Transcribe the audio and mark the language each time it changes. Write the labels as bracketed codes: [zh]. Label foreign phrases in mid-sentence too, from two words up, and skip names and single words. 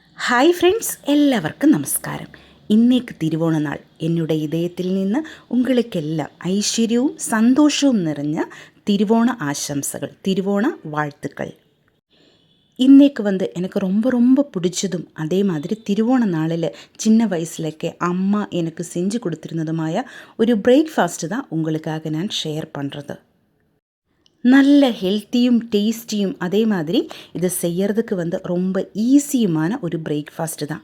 [ml] ഹായ് ഫ്രണ്ട്സ്, എല്ലാവർക്കും നമസ്കാരം. ഇന്നേക്ക് തിരുവോണനാൾ. എന്നുടെ ഇതയത്തിൽ നിന്ന് ഉங்களுக்கெல்லாம் ഐശ്വര്യവും സന്തോഷവും നിറഞ്ഞ തിരുവോണ ആശംസകൾ, തിരുവോണ வாழ்த்துக்கள். [ta] இன்னைக்கு எனக்கு ரொம்ப ரொம்ப பிடிச்சதும் அதே மாதிரி திருவோண நாளில் சின்ன வயசுலக்கே அம்மா எனக்கு செஞ்சு கொடுத்துருந்ததுമായ ஒரு பிரேக்ஃபாஸ்ட்டு தான் உங்களுக்காக நான் ஷேர் பண்ணுறது. நல்ல ஹெல்த்தியும் டேஸ்டியும் அதே மாதிரி இதை செய்யறதுக்கு ரொம்ப ஈஸியுமான ஒரு பிரேக்ஃபாஸ்ட்டு தான்.